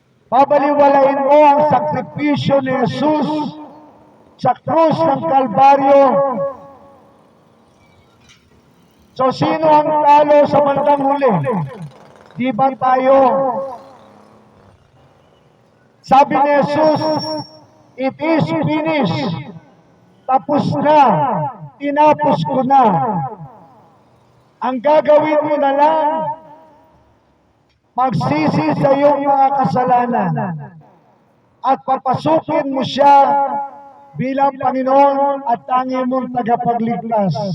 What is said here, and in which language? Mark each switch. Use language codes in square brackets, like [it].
[tl] Babaliwalain mo ang sakripisyo ni Jesus sa krus ng Kalbaryo. So sino ang talo sa bandang huli? Di ba tayo? Sabi ni [en] Jesus, it is finished. [tl] Tapos na. Tinapos ko na. Ang gagawin mo na lang, magsisi sa iyong mga kasalanan at papasukin mo siya bilang Panginoon at tangi mong tagapagligtas.